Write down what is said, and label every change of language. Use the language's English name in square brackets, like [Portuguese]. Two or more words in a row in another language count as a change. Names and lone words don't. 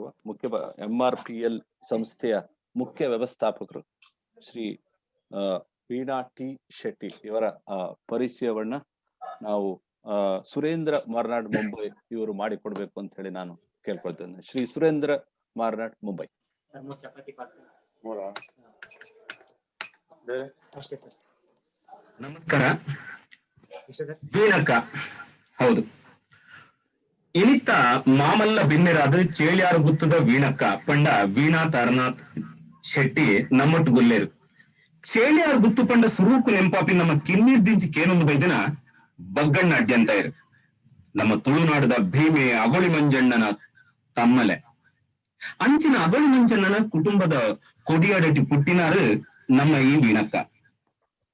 [Kannada] MRPL ಸಂಸ್ಥೆಯ ಮುಖ್ಯ ವ್ಯವಸ್ಥಾಪಕರು ಶ್ರೀ ವೀಣಾ ಟಿ ಶೆಟ್ಟಿ ಇವರ ಪರಿಚಯವನ್ನ ನಾವು ಸುರೇಂದ್ರ ಮಾರ್ನಾಡ್ ಮುಂಬೈ ಇವರು ಮಾಡಿಕೊಡ್ಬೇಕು ಅಂತ ಹೇಳಿ ನಾನು ಕೇಳ್ಕೊಳ್ತೇನೆ. ಶ್ರೀ ಸುರೇಂದ್ರ ಮಾರ್ನಾಡ್ ಮುಂಬೈ. ನಮಸ್ಕಾರ. ವೀಣಕ್ಕ ಹೌದು, [Tulu] ಇನಿತ್ತ ಮಾಮಲ್ಲ ಬಿನ್ನೆರಾದ ಚೇಳ್ಯಾರು ಗುತ್ತದ ವೀಣಕ್ಕ ಪಂಡ ವೀಣಾ ತಾರನಾಥ್ ಶೆಟ್ಟಿ ನಮ್ಮೊಟ್ಟು ಗೊಲ್ಲೇರು. ಚೇಳ್ಯಾರು ಗುತ್ತು ಪಂಡ ಸುರೂಕು ನೆಂಪಾಪಿ ನಮ್ಮ ಕಿನ್ನೀರ್ ದಿಂಚಿ ಕೇನೊಂದು ಬೈದಿನ ಬಗ್ಗಣ್ಣ ಅಡ್ಯಂತ ಇರು. ನಮ್ಮ ತುಳುನಾಡದ ಭೀಮೆ ಅಗೋಳಿ ಮಂಜಣ್ಣನ ತಮ್ಮಲೆ ಅಂಚಿನ ಅಗೋಳಿ ಮಂಜಣ್ಣನ ಕುಟುಂಬದ ಕೊಡಿಯಾಡಟಿ ಪುಟ್ಟಿನಾರು ನಮ್ಮ ಈ ವೀಣಕ್ಕ.